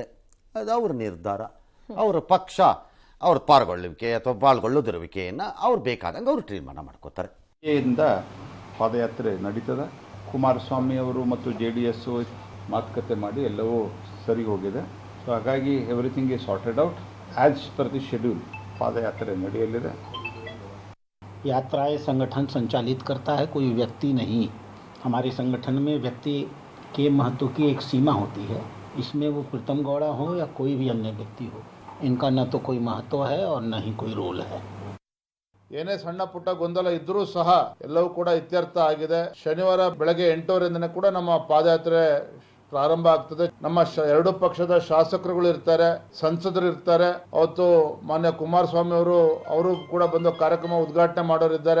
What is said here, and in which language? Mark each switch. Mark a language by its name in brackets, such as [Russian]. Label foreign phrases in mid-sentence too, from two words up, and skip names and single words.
[Kannada] ಅದು ಅವ್ರ ನಿರ್ಧಾರ, ಅವರ ಪಕ್ಷ ಅವ್ರ ಪಾಲ್ಗೊಳ್ಳುವಿಕೆ ಅಥವಾ ಪಾಲ್ಗೊಳ್ಳೋದಿರುವಿಕೆಯನ್ನು ಅವ್ರು ಬೇಕಾದಂಗೆ ಅವರು ತೀರ್ಮಾನ ಮಾಡ್ಕೋತಾರೆ. ಇಂದ ಪಾದಯಾತ್ರೆ ನಡೀತದೆ. ಕುಮಾರಸ್ವಾಮಿ ಅವರು ಮತ್ತು JDS ಮಾತುಕತೆ ಮಾಡಿ ಎಲ್ಲವೂ ಸರಿ ಹೋಗಿದೆ. [English] ಸೊ ಹಾಗಾಗಿ everything is sorted out as per the schedule. [Kannada] ಪಾದಯಾತ್ರೆ ನಡೆಯಲಿದೆ. [Hindi] यात्राएं संगठन संचालित करता है, कोई व्यक्ति नहीं. हमारे संगठन में व्यक्ति के महत्व की एक सीमा होती है. इसमें वो प्रीतम गौड़ा हो या कोई भी अन्य व्यक्ति हो, इनका न तो कोई महत्व है और न ही कोई रोल है. [Kannada] ಏನೇ ಸಣ್ಣ ಪುಟ್ಟ ಗೊಂದಲ ಇದ್ರೂ ಸಹ ಎಲ್ಲವೂ ಕೂಡ ಇತ್ಯರ್ಥ ಆಗಿದೆ. ಶನಿವಾರ ಬೆಳಗ್ಗೆ 8:00 ಕೂಡ ನಮ್ಮ ಪಾದಯಾತ್ರೆ ಪ್ರಾರಂಭ ಆಗ್ತದೆ. ನಮ್ಮ 2 ಪಕ್ಷದ ಶಾಸಕರುಗಳು ಇರ್ತಾರೆ, ಸಂಸದರು ಇರ್ತಾರೆ. ಅವತ್ತು ಮಾನ್ಯ ಕುಮಾರಸ್ವಾಮಿ ಅವರು ಕೂಡ ಬಂದು ಕಾರ್ಯಕ್ರಮ ಉದ್ಘಾಟನೆ ಮಾಡೋರಿದ್ದಾರೆ.